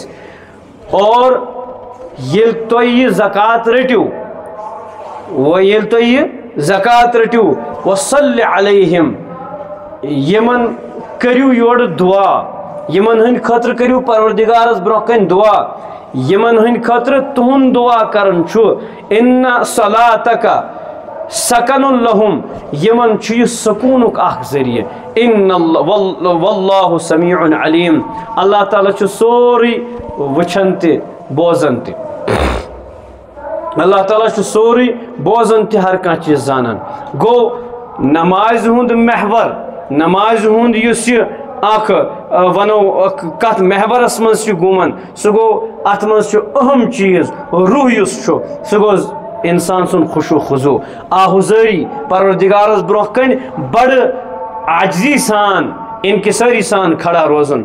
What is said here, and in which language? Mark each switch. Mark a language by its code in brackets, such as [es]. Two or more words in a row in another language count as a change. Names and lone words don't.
[ks] اور یل تو یہ زکات رٹو یل تو یہ زکات رٹو [ar] وصلی علیہم، [ks] یمن کریو یور دعا، یمن ہند خاطر کریو پروردگارس برونہ کن دعا، یمن ہند خاطر تہند دعا کرن چھو [ar] ان صلاتک سکن لہم، [ks] یمن یہ سکونک اخ ذریعہ۔ [ar] ان واللہ سمیع علیم، [ks] اللہ تعالیٰ سوری وچھن تہ بوزن تہ۔ اللہ تعالیٰ چھُ سورُے بوزان تہِ ہر کانٛہہ چیٖز زانان. گوٚو نمازِ ہُنٛد محور، نمازِ ہُنٛد یُس یہِ اکھ ونو کتھ محورس منٛز چھُ گوٗمن، سُہ گوٚو اتھ منٛز چھُ اہم چیٖز روح یُس چھُ سُہ گوٚو انسان سُنٛد خشوع خضوع، آہُزٲری پروردگارس برونٛہہ کنہِ بڑٕ عاجزی سان انکساری سان کھڑا روزن.